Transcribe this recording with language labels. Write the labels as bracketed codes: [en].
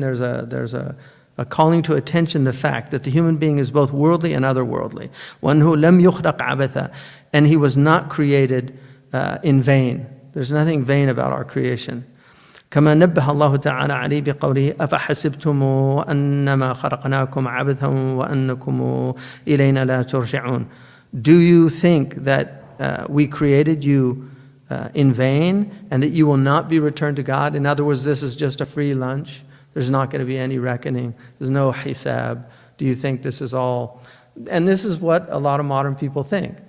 [en] There's a calling to attention the fact that the human being is both worldly and otherworldly. [ar] وَأَنْهُ لَمْ يُخْلَقْ عَبَثًا. [en] And he was not created in vain. There's nothing vain about our creation. [ar] كما نبه الله تعالى عليه بقوله أفحسبتم أنما خلقناكم عبثا وأنكم إلينا لا ترجعون. [en] Do you think that we created you in vain and that you will not be returned to God. In other words, this is just a free lunch. There's not going to be any reckoning. There's no hisab. Do you think this is all? And this is what a lot of modern people think.